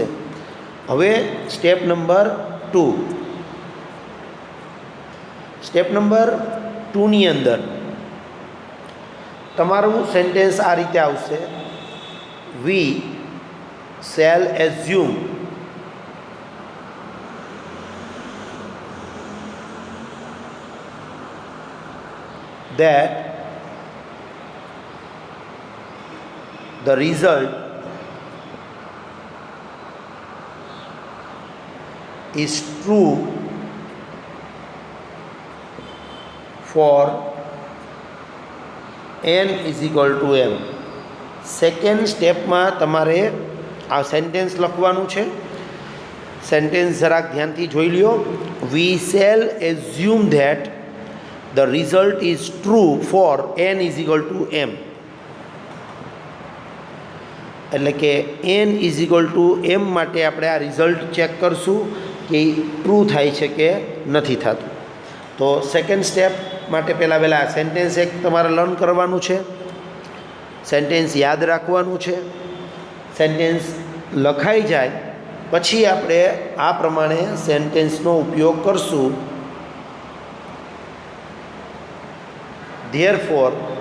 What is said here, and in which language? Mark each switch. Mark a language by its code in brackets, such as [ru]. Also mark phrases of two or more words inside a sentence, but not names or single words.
[gu] હવે [en] step number [gu] 2. [en] step number [gu] 2ની અંદર તમારું સેન્ટેન્સ આ રીતે આવશે: [en] We shall assume that the result is true for n is equal to m. second stepમાં [gu] તમારે આ સેન્ટેન્સ લખવાનું છે. સેન્ટેન્સ જરાક ધ્યાનથી જોઈ લ્યો. [en] We shall assume that the result is true for n is equal to m. [gu] એટલે કે [en] n is equal to m [gu] માટે આપણે આ [en] result check [gu] કરશું કે ટ્રુ થાય છે કે નથી થતું. તો [en] second step [gu] માટે પહેલાં સેન્ટેન્સ એક તમારે લર્ન કરવાનું છે, સેન્ટેન્સ યાદ રાખવાનું છે. સેન્ટેન્સ લખાઈ જાય પછી આપણે આ પ્રમાણે સેન્ટેન્સનો ઉપયોગ કરશું. [en] Therefore,